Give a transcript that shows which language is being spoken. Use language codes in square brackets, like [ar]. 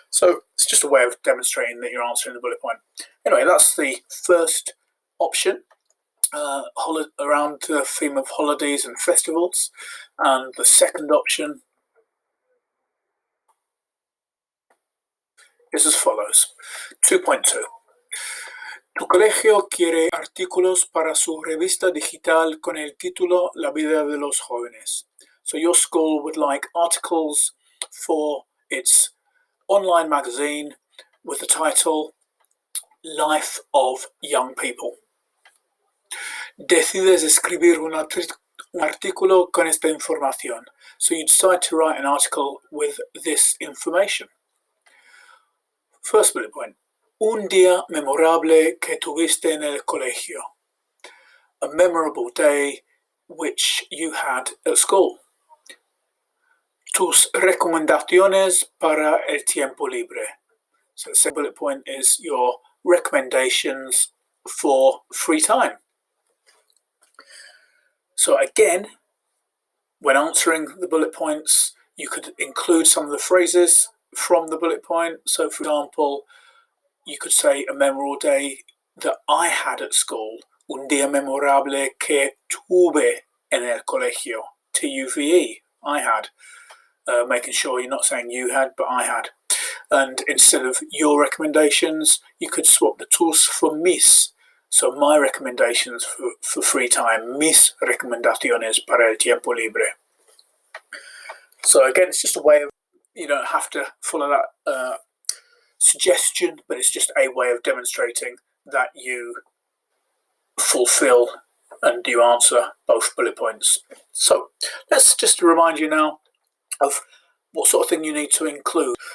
[en] So it's just a way of demonstrating that you're answering the bullet point. Anyway, that's the first option around the theme of holidays and festivals. And the second option is as follows. 2.2. [es] Tu colegio quiere artículos para su revista digital con el título La vida de los jóvenes. [en] So your school would like articles for its online magazine with the title Life of Young People. [es] Decides escribir un artículo con esta información. [en] So you decide to write an article with this information. First bullet point. [es] Un día memorable que tuviste en el colegio. [en] A memorable day which you had at school. [es] Tus recomendaciones para el tiempo libre. [en] So the second bullet point is your recommendations for free time. So again, when answering the bullet points, you could include some of the phrases from the bullet point. So for example, you could say a memorable day that I had at school. [es] Un día memorable que tuve en el colegio. [en] T-U-V-E, I had. Making sure you're not saying you had, but I had. And instead of your recommendations, you could swap the tus for mis. So my recommendations for free time. [es] Mis recomendaciones para el tiempo libre. [en] So again, it's just a way of, you don't have to follow that suggestion, but it's just a way of demonstrating that you fulfill and you answer both bullet points. So let's just remind you now of what sort of thing you need to include.